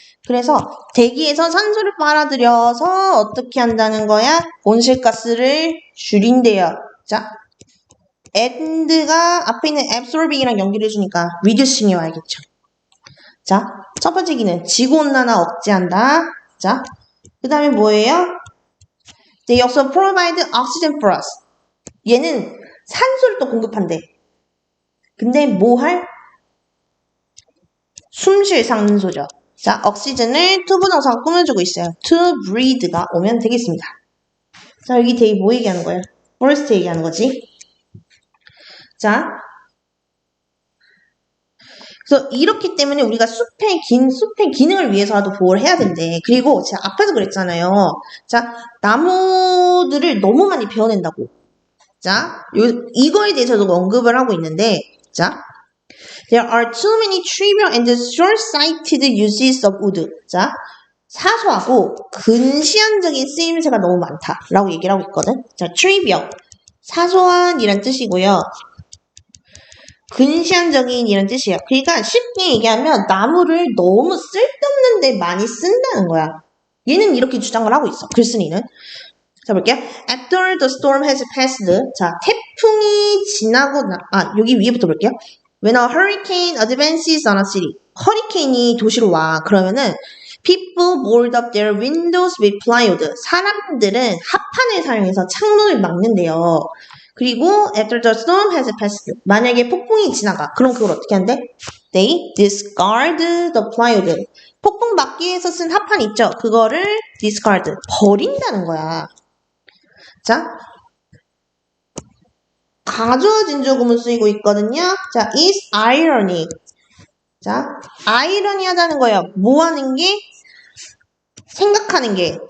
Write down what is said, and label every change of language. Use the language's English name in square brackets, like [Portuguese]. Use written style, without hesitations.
[Korean] 그래서 대기에서 산소를 빨아들여서 어떻게 한다는 거야? 온실가스를 줄인대요. 자, and가 앞에 있는 absorbing이랑 연결해주니까 reducing이 와야겠죠. 자, 첫 번째 기능 지구온난화 억제한다. 자, 그 다음에 뭐예요? [English] They also provide oxygen for us. [Korean] 얘는 산소를 또 공급한대. 근데 뭐 할? 숨쉴 산소죠. 자, 옥시즌을 투부정사가 꾸며주고 있어요. [English] to breathe [Korean] 가 오면 되겠습니다. 자, 여기 되게 뭐 얘기하는 거예요? forest 얘기하는 거지. 자, 그래서 이렇기 때문에 우리가 숲의 기능을 위해서라도 보호를 해야 된대. 그리고 제가 앞에서 그랬잖아요. 자, 나무들을 너무 많이 베어낸다고. 자, 이거에 대해서도 언급을 하고 있는데, 자, [English] There are too many trivial and short-sighted uses of wood. [Korean] 자, 사소하고 근시안적인 쓰임새가 너무 많다라고 얘기를 하고 있거든. 자, trivial. 사소한이란 뜻이고요. 근시안적인 이란 뜻이에요. 그러니까 쉽게 얘기하면 나무를 너무 쓸데없는 데 많이 쓴다는 거야. 얘는 이렇게 주장을 하고 있어. 글쓴이는. 자, 볼게요. [English] After the storm has passed. [Korean] 자, 태풍이 지나고 여기 위에부터 볼게요. [English] When a hurricane advances on a city. [Korean] 허리케인이 도시로 와. 그러면은 [English] people board up their windows with plywood. [Korean] 사람들은 합판을 사용해서 창문을 막는데요. 그리고 [English] after the storm has passed. [Korean] 만약에 폭풍이 지나가. 그럼 그걸 어떻게 한대? [English] They discard the plywood. [Korean] 폭풍 막기 위해서 쓴 합판 있죠? 그거를 discard. 버린다는 거야. 자, 가져진 조금은 쓰이고 있거든요. [English] 자, is ironic. [Korean] 자, 아이러니하다는 거예요. 뭐 하는 게? 생각하는 게.